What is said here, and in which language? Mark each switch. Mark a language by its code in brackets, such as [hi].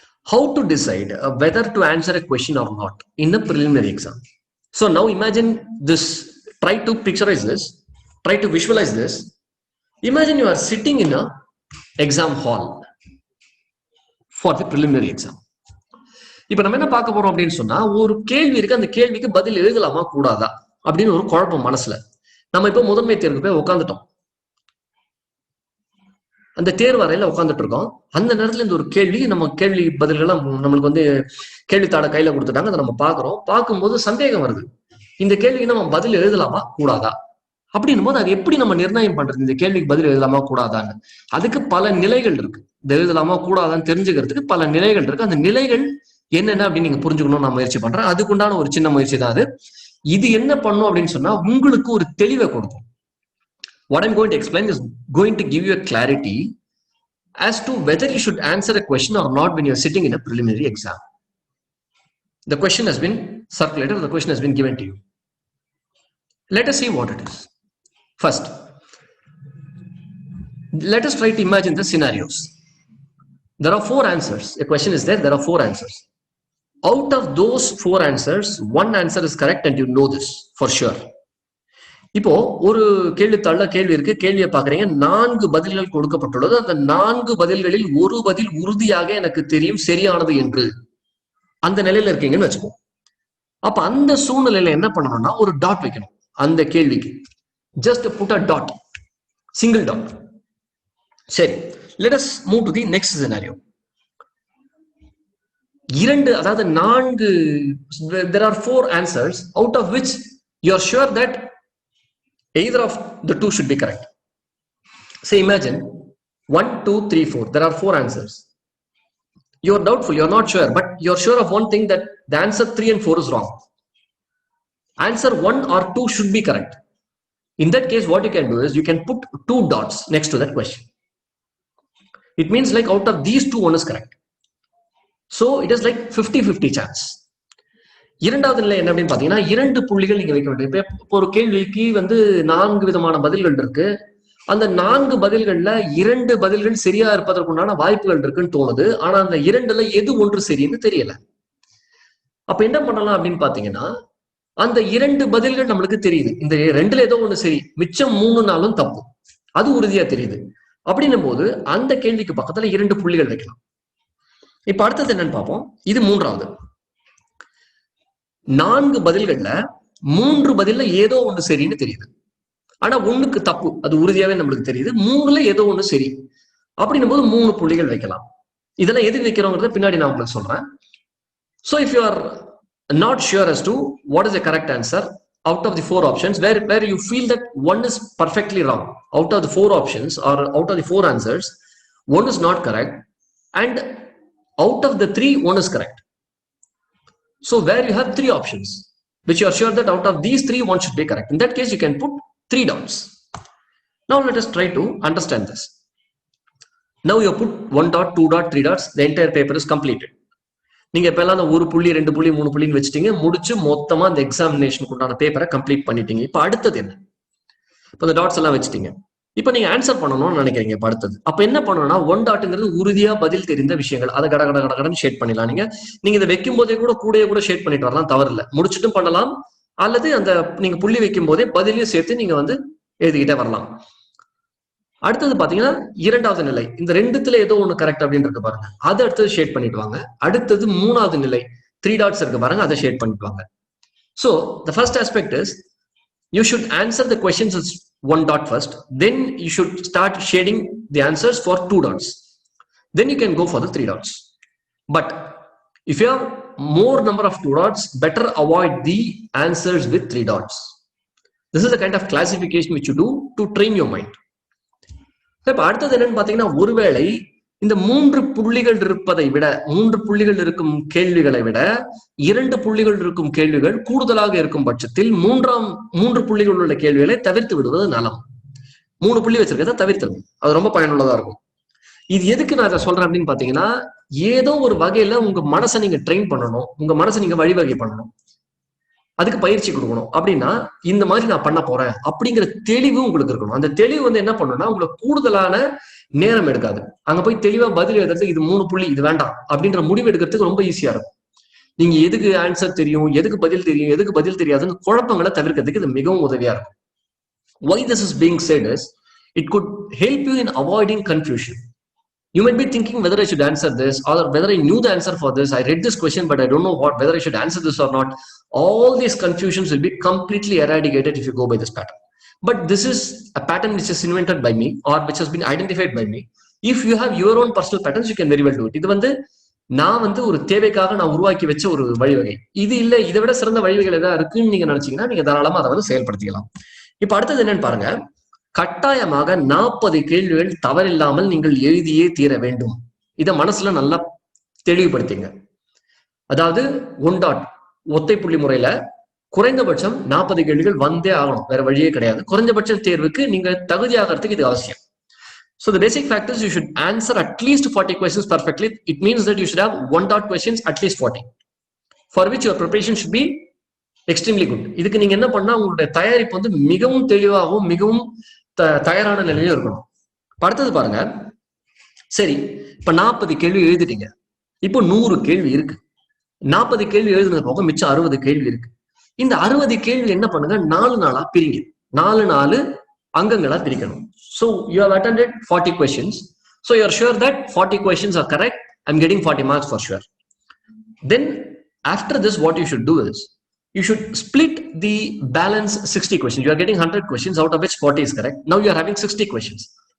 [en] How to decide whether to answer a question or not in a preliminary exam. So now imagine this, try to picturize this, try to visualize this. Imagine you are sitting in a exam hall for the preliminary exam. [ta] இப்ப நம்ம என்ன பார்க்க போறோம் அப்படின்னு சொன்னா ஒரு கேள்வி இருக்கு, அந்த கேள்விக்கு பதில் எழுதலாமா கூடாதா அப்படின்னு ஒரு குழப்பம் மனசுல. நம்ம இப்ப முதன்மை தேர்வுக்கு போய் உட்காந்துட்டோம், அந்த தேர்வு அறையில உட்காந்துட்டு இருக்கோம். அந்த நேரத்துல இந்த ஒரு கேள்வி, நம்ம கேள்வி பதில்கள்லாம் நம்மளுக்கு வந்து கேள்வித்தாளை கையில கொடுத்துட்டாங்க, அதை நம்ம பாக்குறோம். பார்க்கும்போது சந்தேகம் வருது, இந்த கேள்விக்கு நம்ம பதில் எழுதலாமா கூடாதா அப்படின்னும் போது அது எப்படி நம்ம நிர்ணயம் பண்றது இந்த கேள்விக்கு பதில் எழுதலாமா கூடாதான்னு? அதுக்கு பல நிலைகள் இருக்கு. இந்த எழுதலாமா கூடாதான்னு தெரிஞ்சுக்கிறதுக்கு பல நிலைகள் இருக்கு. அந்த நிலைகள் என்னென்ன அப்படின்னு நீங்க புரிஞ்சுக்கணும் நான் முயற்சி பண்றேன். அதுக்குண்டான ஒரு சின்ன முயற்சி தான் அது. இது என்ன பண்ணும் அப்படின்னு சொன்னா உங்களுக்கு ஒரு தெளிவை கொடுக்கும். [en] What I'm going to explain is going to give you a clarity as to whether you should answer a question or not when you're sitting in a preliminary exam. The question has been circulated, the question has been given to you. Let us see what it is. First, let us try to imagine the scenarios. There are 4 answers. A question is there are 4 answers. Out of those 4 answers, 1 answer is correct and you know this for sure. [ta] இப்போ ஒரு கேள்வித்தாள்ல கேள்வி இருக்கு, கேள்வியை பாக்குறீங்க, 4 பதில்கள் கொடுக்கப்பட்டுள்ளது. அந்த 4 பதில்களில் ஒரு பதில் உறுதியாக எனக்கு தெரியும் சரியானது என்று அந்த நிலையில இருக்கீங்கன்னு வச்சுக்கோ. அப்ப அந்த சூழ்நிலையில என்ன பண்ணணும்னா ஒரு டாட் வைக்கணும் அந்த கேள்விக்கு. [en] Just put a dot, single dot. [ta] சரி, [en] let us move to the next scenario. 2, [ta] அதாவது [en] 4, there are 4 answers out of which you are sure that either of the 2 should be correct. Say imagine 1, 2, 3, 4. There are 4 answers. You're doubtful, you're not sure, but you're sure of one thing, that the answer 3 and 4 is wrong. Answer 1 or 2 should be correct. In that case, what you can do is you can put 2 dots next to that question. It means like out of these two, one is correct. So it is like 50-50 chance. [ta] இரண்டாவது நிலை என்ன அப்படின்னு பாத்தீங்கன்னா, 2 புள்ளிகள் நீங்க வைக்க வேண்டும். இப்போ ஒரு கேள்விக்கு 4 விதமான பதில்கள் இருக்கு. அந்த 4 பதில்கள்ல 2 பதில்கள் சரியா இருப்பதற்குண்டான வாய்ப்புகள் இருக்குன்னு தோணுது. ஆனா அந்த 2ல எது ஒன்று சரின்னு தெரியல. அப்ப என்ன பண்ணலாம் அப்படின்னு பாத்தீங்கன்னா, அந்த 2 பதில்கள் நம்மளுக்கு தெரியுது, இந்த 2ல ஏதோ ஒண்ணு சரி, மிச்சம் 3 நாளும் தப்பு, அது உறுதியா தெரியுது. அப்படின்னும் போது அந்த கேள்விக்கு பக்கத்துல 2 புள்ளிகள் வைக்கலாம். இப்ப அடுத்தது என்னன்னு பார்ப்போம். இது 3வது. 4 பதில்கள்ல 3 பதில்ல ஏதோ ஒண்ணு சரின்னு தெரியுது, ஆனா 1க்கு தப்பு, அது உறுதியாவே நம்மளுக்கு தெரியுது. 3ல ஏதோ ஒண்ணு சரி அப்படின்னும் போது 3 புள்ளிகள் வைக்கலாம். இதெல்லாம் எது வைக்கிறோங்கிறத பின்னாடி நான் உங்களுக்கு சொல்றேன். [en] So if you are not sure as to what is the correct answer out of the 4 options, where you feel that one is perfectly wrong, out of the 4 options or out of the 4 answers, one is not correct, and out of the 3, one is correct. So where you have 3 options, which you are sure that out of these 3, one should be correct. In that case, you can put 3 dots. Now let us try to understand this. Now you put 1 dot, 2 dot, 3 dots, the entire paper is completed. [ta] நீங்க இப்ப எல்லாம் 1 புள்ளி 2 புள்ளி 3 புள்ளின்னு வச்சுட்டீங்க, முடிச்சு மொத்தமா அந்த எக்ஸாமினேஷனுக்கு உண்டான பேப்பரை கம்ப்ளீட் பண்ணிட்டீங்க. இப்ப அடுத்தது என்ன? இப்ப இந்த டாட்ஸ் எல்லாம் வச்சுட்டீங்க. இப்ப நீங்க ஆன்சர் பண்ணணும்னு நினைக்கிறீங்க. இப்ப அடுத்தது அப்ப என்ன பண்ணணும்னா, 1 டாட்ங்கிறது உறுதியா பதில் தெரிந்த விஷயங்கள், அதை கடகடன்னு ஷேட் பண்ணிடலாம். நீங்க இதை வைக்கும் போதே கூட ஷேட் பண்ணிட்டு வரலாம், தவறு இல்லை. முடிச்சுட்டும் பண்ணலாம், அல்லது அந்த நீங்க புள்ளி வைக்கும் போதே பதிலையும் சேர்த்து நீங்க எழுதிக்கிட்டே வரலாம். அடுத்தது பாத்தீங்கன்னா 2வது நிலை, இந்த 2த்துல ஏதோ ஒண்ணு கரெக்ட் அப்படின்னு இருக்கு பாருங்க, அதை அடுத்தது ஷேட் பண்ணிட்டு வாங்க. அடுத்தது 3வது நிலை, [en] 3 dots [ta] இருக்கு பாருங்க, அதை ஷேட் பண்ணிட்டு வாங்க. [en] So the first aspect is you should answer the questions as 1 dot first, then you should start shading the answers for 2 dots, then you can go for the 3 dots. But if you have more number of 2 dots, better avoid the answers with 3 dots. This is the kind of classification which you do to train your mind. [ta] இப்ப அடுத்தது என்னன்னு பாத்தீங்கன்னா, ஒருவேளை இந்த 3 புள்ளிகள் இருப்பதை விட, 3 புள்ளிகள் இருக்கும் கேள்விகளை விட 2 புள்ளிகள் இருக்கும் கேள்விகள் கூடுதலாக இருக்கும் பட்சத்தில் 3 புள்ளிகள் உள்ள கேள்விகளை தவிர்த்து விடுவது நலம். 3 புள்ளி வச்சிருக்கிறத தவிர்த்துருங்க, அது ரொம்ப பயனுள்ளதா இருக்கும். இது எதுக்கு நான் அதை சொல்றேன் அப்படின்னு பாத்தீங்கன்னா, ஏதோ ஒரு வகையில உங்க மனசை நீங்க ட்ரெயின் பண்ணணும், உங்க மனசை நீங்க வழிவகை பண்ணணும், அதுக்கு பயிற்சி கொடுக்கணும். அப்படின்னா இந்த மாதிரி நான் பண்ண போறேன் அப்படிங்கிற தெளிவு உங்களுக்கு இருக்கணும். அந்த தெளிவு என்ன பண்ணணும்னா, உங்களுக்கு கூடுதலான நேரம் எடுக்காது. அங்க போய் தெளிவா பதில் எழுதுறதுக்கு இது 3 புள்ளி, இது வேண்டாம் அப்படின்ற முடிவு எடுக்கிறதுக்கு ரொம்ப ஈஸியா இருக்கும். நீங்க எதுக்கு ஆன்சர் தெரியும், எதுக்கு பதில் தெரியும், எதுக்கு பதில் தெரியாதுன்னு குழப்பங்களை தவிர்க்கிறதுக்கு இது மிகவும் உதவியா இருக்கும். [en] Why this is being said is, it could help you in avoiding confusion. You might be thinking whether I should answer this, or whether I knew the answer for this. I read this question, but I don't know whether I should answer this or not. All these confusions will be completely eradicated if you go by this pattern. But this is a pattern which is invented by me, or which has been identified by me. If you have your own personal patterns, you can very well do it. [ta] இது நான் ஒரு தேவைக்காக நான் உருவாக்கி வச்ச ஒரு வழிவகை. இது இல்ல, இதை விட சிறந்த வழிவகைகள் ஏதாவது இருக்குன்னு நீங்க நினைச்சீங்கன்னா நீங்க தாராளமா அதை செயல்படுத்திக்கலாம். இப்ப அடுத்தது என்னன்னு பாருங்க. கட்டாயமாக 40 கேள்விகள் தவறில்லாமல் நீங்கள் எழுதியே தீர வேண்டும். இதை மனசுல நல்லா தெளிவுபடுத்திங்க. அதாவது 1 dot ஒத்தை புள்ளி முறையில குறைந்தபட்சம் 40 கேள்விகள் வந்தே ஆகணும், வேற வழியே கிடையாது. குறைந்தபட்ச தேர்வுக்கு நீங்க தகுதியாகிறதுக்கு இது அவசியம். [en] So the basic fact is you should answer at least 40 questions perfectly. It means that you should have 1 dot questions at least 40, for which your preparation should be extremely good. [ta] இதுக்கு நீங்க என்ன பண்ணா, உங்களுடைய தயாரிப்பு மிகவும் தெளிவாகவும் மிகவும் தயாரான நிலையிலும் இருக்கணும். அடுத்தது பாருங்க. சரி, இப்ப 40 கேள்வி எழுதிட்டீங்க. இப்போ 100 கேள்வி இருக்கு. 40 கேள்வி எழுதுனது போக மிச்சம் 60 கேள்வி இருக்கு. இந்த 60 கேள்வி என்ன பண்ணுங்க, 4 நாளா பிரிங்க. 4 அங்கங்களா பிரிக்கணும். [en] So you have attended 40 questions. So you are sure that 40 questions are correct. I'm getting 40 marks for sure. Then after this, what you should do is, you should split the balance 60 questions. You are getting 100 questions, out of which 40 is correct. Now you are having 60 questions.